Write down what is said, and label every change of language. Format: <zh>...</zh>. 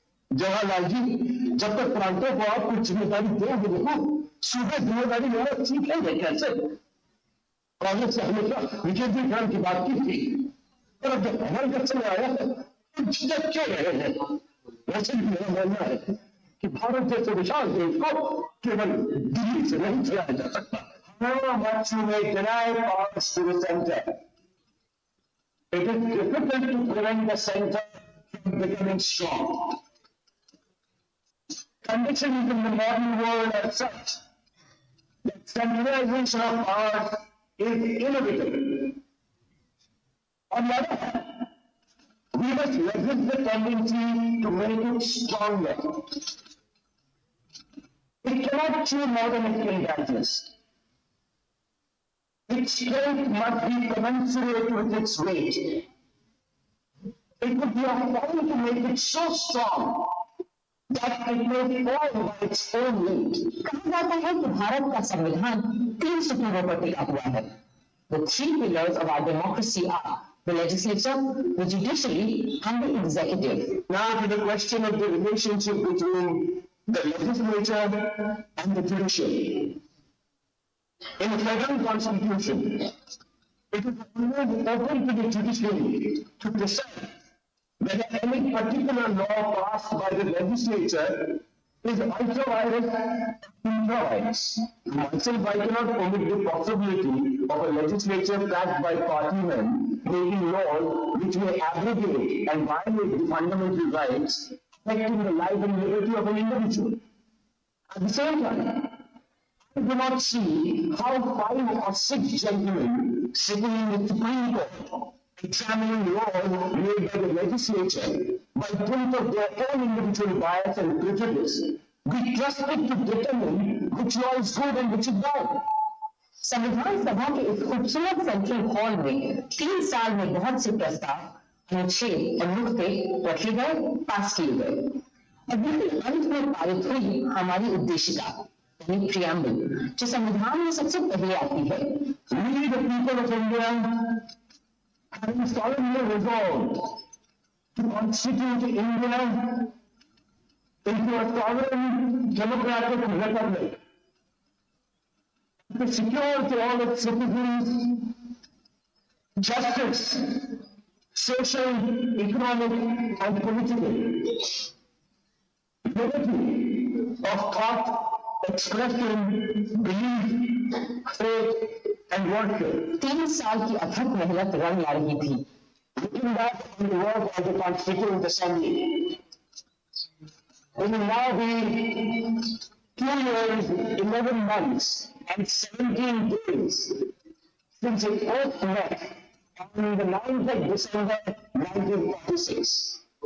<hi>जवाहरलाल जी, जब तक प्रांतों को आप कुछ जिम्मेदारी देंगे ना, सूबे जिम्मेदारी लेना सीखेंगे कैसे? कांग्रेस से हमेशा विकेंद्रीकरण की बात की थी, पर अब जब हमारे घर से आया है तो झिझक क्यों रहे हैं? वैसे भी मेरा मानना है कि भारत जैसे विशाल देश को केवल दिल्ली से नहीं चलाया जा सकता।</hi> <en>However much you may deny powers to the center, it is difficult to prevent the center from becoming strong. Conditions in the modern world are such that centralization of powers is inevitable. On the other hand, we must resist the tendency to make it stronger. It cannot chew more than it can digest. Its strength must be commensurate with its weight. It would be a folly to make it so strong that it may fall by its own weight.</en> <hi>कहा जाता है कि भारत का संविधान 3 स्तंभों पर टिका हुआ है।</hi> <en>The 3 pillars of our democracy are the legislature, the judiciary, and the executive. Now to the question of the relationship between the legislature and the judiciary. In the federal constitution, it is always open to the judiciary to decide whether any particular law passed by the legislature is ultra-virus or intra-virus. Myself, I cannot omit the possibility of a legislature backed by partymen making laws which may abrogate and violate the fundamental rights affecting the life and liberty of an individual. At the same time, I do not see how 5 or 6 gentlemen sitting in the Supreme Court examining laws made by the legislature by dint of their own individual bias and prejudice be trusted to determine which law is good and which is bad.</en> <hi>संविधान सभा के इस खूबसूरत central hall में 3 साल में बहुत से प्रस्ताव, अनुच्छेद और नुक्ते रखे गए, पास किए गए और बिल्कुल अंत में पारित हुई हमारी उद्देशिका यानी प्रियम्बल, जो संविधान में सबसे पहले आती है।</hi> <en>We, the people of India, having solemnly resolved to constitute India into a sovereign democratic republic, to secure to all its citizens justice, social, economic, and political liberty of thought, expression, belief, faith, and worship.</en> <hi>3 साल की अथक मेहनत रंग ला रही थी।</hi> <en>Looking back on the work of the Constituent Assembly, it will now be 2 years, 11 months, and 17 days since it first met on the 9th of December 1946.</en>